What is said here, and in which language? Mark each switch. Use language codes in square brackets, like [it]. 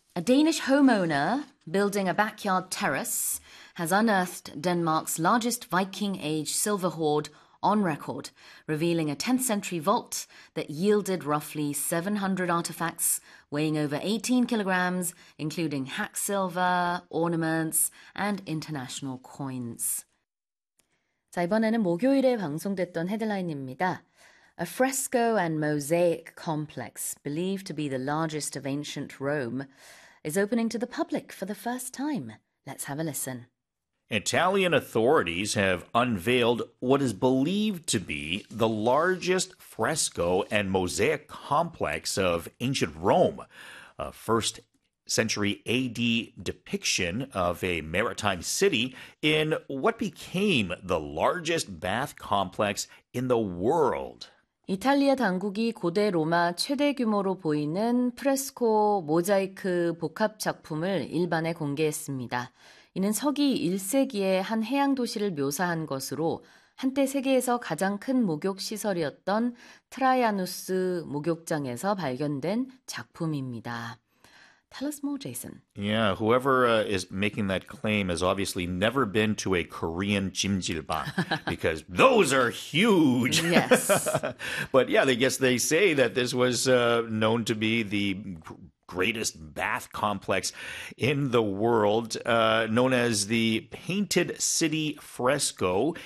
[en] A Danish homeowner building a backyard terrace has unearthed Denmark's largest Viking Age silver hoard on record, revealing a 10th century vault that yielded roughly 700 artifacts weighing over 18 kilograms, including hack silver, ornaments, and international coins. [ko] 자, 이번에는 목요일에 방송됐던 헤드라인입니다. [en] A fresco and mosaic complex believed to be the largest of ancient Rome is opening to the public for the first time. Let's have a listen. Italian authorities have unveiled what is believed to be the largest fresco and mosaic complex of ancient Rome, a first century AD depiction of a maritime city in what became the largest bath complex in the world. [ko] 이탈리아 당국이 고대 로마 최대 규모로 보이는 프레스코 모자이크 복합 작품을 일반에 공개했습니다. 이는 서기 1세기의 한 해양 도시를 묘사한 것으로 한때 세계에서 가장 큰 목욕 시설이었던 트라이아누스 목욕장에서 발견된 작품입니다. [en] Tell us more, Jason. Yeah, whoever is making that claim has obviously never been to a Korean jimjilbang because those are huge. Yes. But yeah, I guess they say that this was known to be the greatest bath complex in the world, known as the Painted City Fresco.